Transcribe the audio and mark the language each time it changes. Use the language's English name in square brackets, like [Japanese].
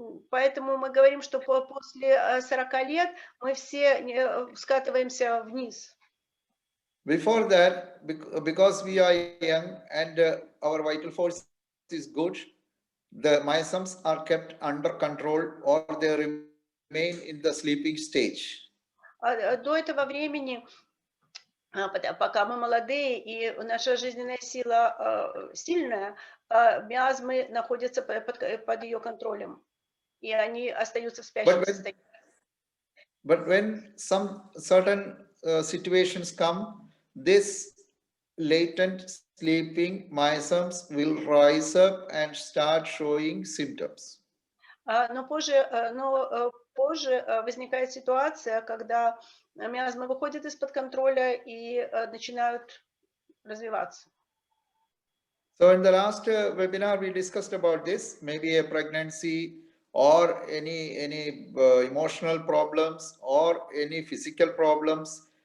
[Russian] Поэтому мы говорим, что после 40 лет мы все скатываемся вниз. [English] Before that, because we are young and our vital force is good, the miasms are kept under control or they remain in the sleeping stage. [Russian] До этого времени, пока мы молодые и наша жизненная сила сильная, миазмы находятся под ее контролем, и они остаются в спящем состоянии. [English] But when some certain situations come, this latent sleeping miasms will rise up and start showing symptoms. [Russian] Но позже возникает ситуация, когда миазмы выходят из-под контроля и начинают развиваться. [English] So in the last webinar, we discussed about this, maybe a pregnancy or any emotional problems or any physical problems.